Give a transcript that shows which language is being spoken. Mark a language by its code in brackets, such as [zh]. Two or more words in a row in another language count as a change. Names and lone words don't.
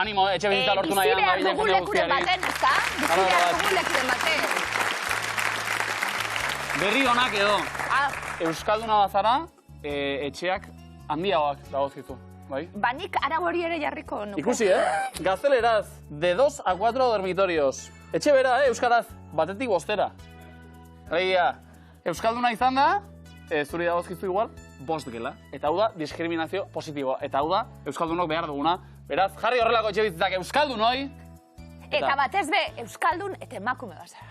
[eu] Animo, etxe bizitza lortu nahi. Bizi behar dugu lekuren baten, ezta? Bizi behar dugu lekuren baten. Berri honak edo. Euskalduna bazara, etxeak handiagoak dagozkizu. Banik arau hori ere jarriko nuke. Ikusi, Gazteleraz, [es] de 2 a 4 dormitorios. [eu] Etxe bera, euskaraz, batetik bostera. Egia, euskalduna izan da, zuri dagozkizu igual, 5 gela. Eta hau da, diskriminazio positiboa. Eta hau da, euskaldunok behar duguna. Beraz, jarri horrelako etxe bizitzak euskaldunoi. Eta batez be, euskaldun eta emakume bazara.